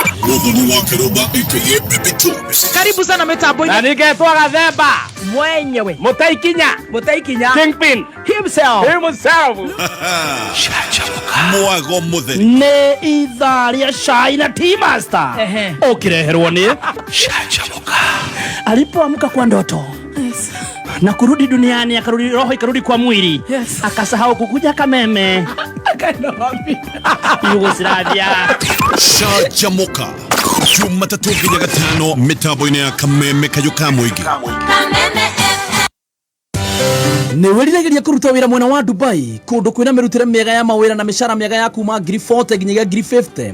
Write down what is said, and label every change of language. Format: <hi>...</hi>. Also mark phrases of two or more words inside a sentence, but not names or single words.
<sw>Karibu sana mitambo.</sw> <ki>Na ningetwa Gathemba</ki> <sw>mwenyewe Mutaikinya Kingpin himself.</sw> <ki>Mwago mũtheri nĩ ithaa rĩa Shai na Tea Master ũkĩreherwo nĩ Canjamũka.</ki> <sw>Alipoamka kwa ndoto na kurudi duniani, akarudi roho ikarudi kwa mwili, akasahau kukuja Kameme, akaenda wapi? Yugoslavia.</sw> <ki>Canjamũka Jumatatu nginya Gatano mĩtambo-inĩ ya kameme kayo ka mũingĩ. Nĩ wĩriragĩria kũruta wĩra mwena wa Dubai, kũndũ kwĩna mĩrutĩre mĩega ya mawĩra na mĩcara mĩega ya kuma ngiri 40 nginyagia ngiri 50.</ki>